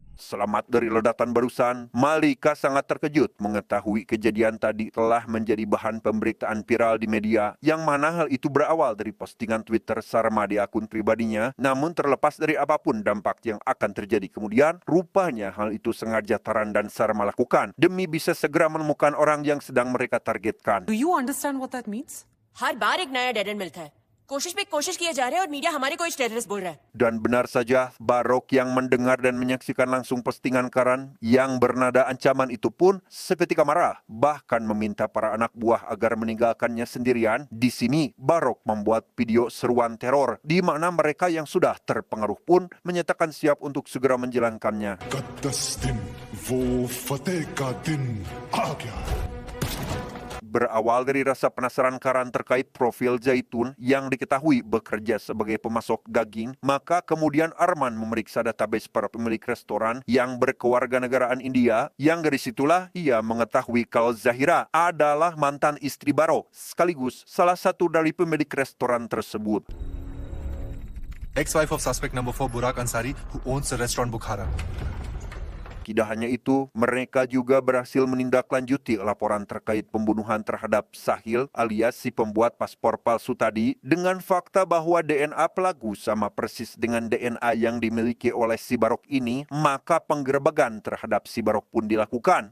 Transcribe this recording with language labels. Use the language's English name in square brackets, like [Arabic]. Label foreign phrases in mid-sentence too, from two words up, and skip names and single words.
[Indonesian] selamat dari ledakan barusan, Malika sangat terkejut mengetahui kejadian tadi telah menjadi bahan pemberitaan viral di media, yang mana hal itu berawal dari postingan Twitter Sarma di akun pribadinya. Namun terlepas dari apapun dampak yang akan terjadi kemudian, rupanya hal itu sengaja Taran dan Sarma lakukan demi bisa segera menemukan orang yang sedang mereka targetkan. [English] Do you understand what that means? [Hindi] हर बार एक नया [English] dead end [Hindi] मिलता है कोशिश पे कोशिश किया जा रहा है और मीडिया हमारे को टेररिस्ट बोल रहा है [Indonesian] Dan benar saja, Barok yang mendengar dan menyaksikan langsung postingan Karan yang bernada ancaman itu pun seketika marah, bahkan meminta para anak buah agar meninggalkannya sendirian. Di sini, Barok membuat video seruan teror, di mana mereka yang sudah terpengaruh pun menyatakan siap untuk segera menjalankannya. [Hindi] 10 दिन वो फतेह का दिन आ गया. [Indonesian] Berawal dari rasa penasaran Karan terkait profil Zaitun yang diketahui bekerja sebagai pemasok daging, maka kemudian Arman memeriksa database para pemilik restoran yang berkewarganegaraan India, yang dari situlah ia mengetahui kalau Zahira adalah mantan istri Barok, sekaligus salah satu dari pemilik restoran tersebut. [English] Ex-wife of suspect number 4 Burak Ansari, who owns the restaurant Bukhara. [Indonesian] Tidak hanya itu, mereka juga berhasil menindaklanjuti laporan terkait pembunuhan terhadap Sahil alias si pembuat paspor palsu tadi dengan fakta bahwa DNA pelaku sama persis dengan DNA yang dimiliki oleh si Barok ini, maka penggerebekan terhadap si Barok pun dilakukan.